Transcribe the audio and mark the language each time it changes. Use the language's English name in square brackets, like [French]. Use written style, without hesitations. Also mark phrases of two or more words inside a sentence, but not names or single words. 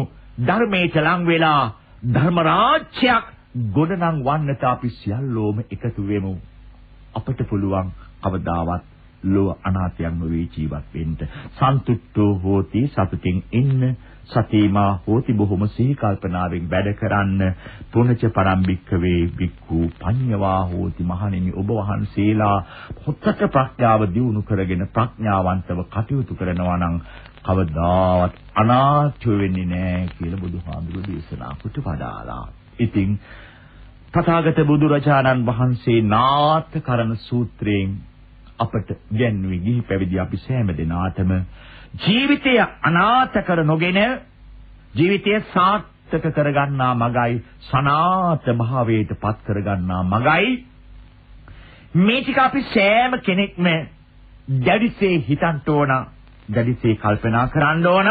[Sinhala] ධර්මයට ලං වෙලා ධර්ම රාජ්‍යයක් ගොඩනං වන්නට අපි සියල්ලෝම එකතු වෙමු. අපට පුළුවන් කවදාවත් ලෝක අනාථයන් නොවේ ජීවත් වෙන්න. [Pali] සන්තුට්ඨෝ හෝති [Sinhala] සතුටින් ඉන්න. [Pali] සතීමා හෝති [Sinhala] බොහොම සිහි කල්පනාවෙන් වැඩ කරන්න. [Pali] පුනච පරම්භික්කවේ වික්ඛු පඤ්ඤවා හෝති [Sinhala] මහණෙනි ඔබ වහන්සේලා හොත්තට ප්‍රඥාව දියුණු කරගෙන ප්‍රඥාවන්තව කටයුතු කරනවා නම් කවදාවත් අනාථ වෙන්නේ නැහැ කියලා බුදුහාමුදුරුවෝ දේශනා කොට වදාලා. ඉතින් තථාගත බුදුරජාණන් වහන්සේ නාථ කරන සූත්‍රයෙන් අපට ගැන්වී ගිහි පැවිදි අපි සෑම දිනාටම ජීවිතය අනාථ කර නොගෙන ජීවිතය සාර්ථක කරගන්නා මගයි සනාථ භාවයට පත් කරගන්නා මගයි මේ ටික අපි සෑම කෙනෙක්ම දැඩිසේ හිතන්න ඕන, දැඩිසේ කල්පනා කරන්න ඕන.